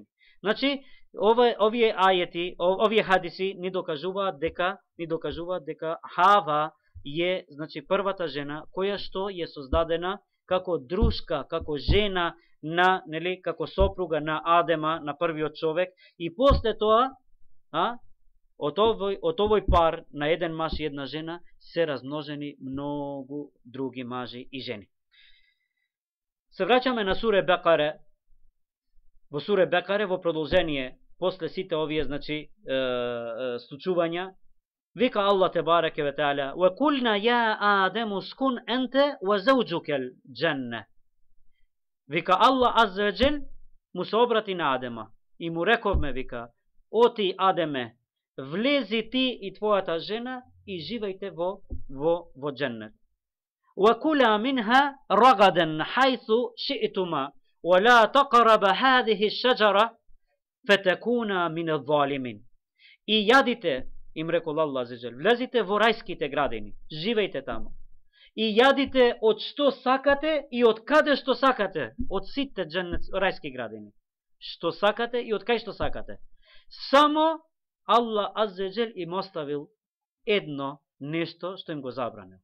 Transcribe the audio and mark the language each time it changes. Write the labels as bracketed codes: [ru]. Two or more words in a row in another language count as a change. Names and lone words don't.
[mk] Значи, овие ајети, овие хадиси ни докажуваат дека Хава е, значи, првата жена која што е создадена како дружка, како жена на, нели, како сопруга на Адема, на првиот човек, и после тоа, од овој пар на еден маж и една жена се размножени многу други мажи и жени. Се враќаме на суре Бекаре. Во суре Бекаре, во продолжение, после сите овие, значи, случувања, вика [ar] الله تبارك وتعالى: "وقلنا يا آدم اسكن أنت وزوجك الجنة." [mk] Вика [ar] الله عز وجل [mk] му се обрати на Адема и му рековме, вика: "О ти Адеме, влези ти и твојата жена и живејте во џеннет. [ar] وكلا منها رغدا حيث شئتما ولا تقربا هذه الشجرة فتكونا من الظالمين." [mk] И јадите, им рекол Аллах азза, влезите во рајските градини, живејте тамо. И јадите од што сакате и од каде што сакате, од сите рајски градини. Што сакате и од кај што сакате. Само Аллах азза им оставил едно нешто што им го забранил.